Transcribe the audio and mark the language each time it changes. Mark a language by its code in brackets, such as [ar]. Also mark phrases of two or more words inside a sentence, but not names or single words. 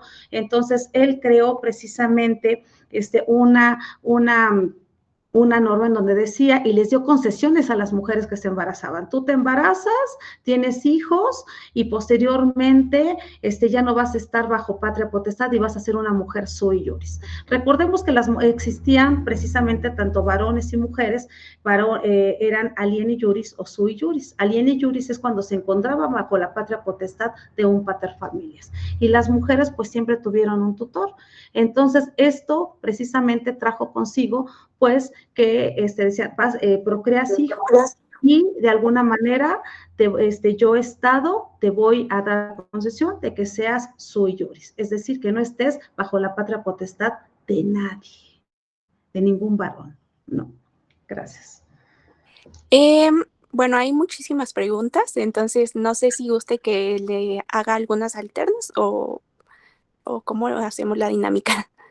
[es] Entonces, él creó precisamente una norma en donde decía, y les dio concesiones a las mujeres que se embarazaban. Tú te embarazas, tienes hijos, y posteriormente ya no vas a estar bajo patria potestad y vas a ser una mujer [la] sui juris. [es] Recordemos que existían precisamente tanto varones y mujeres, eran [la] alieni juris [es] o [la] sui juris. Alieni juris [es] es cuando se encontraban bajo la patria potestad de un [la] pater familias, [es] y las mujeres pues siempre tuvieron un tutor. Entonces esto precisamente trajo consigo pues que decía, procreas hijos, y de alguna manera yo Estado te voy a dar concesión de que seas [la] sui juris, [es] es decir, que no estés bajo la patria potestad de nadie, de ningún varón. No, gracias. Bueno, hay muchísimas preguntas, entonces no sé si guste que le haga algunas alternas o cómo hacemos la dinámica.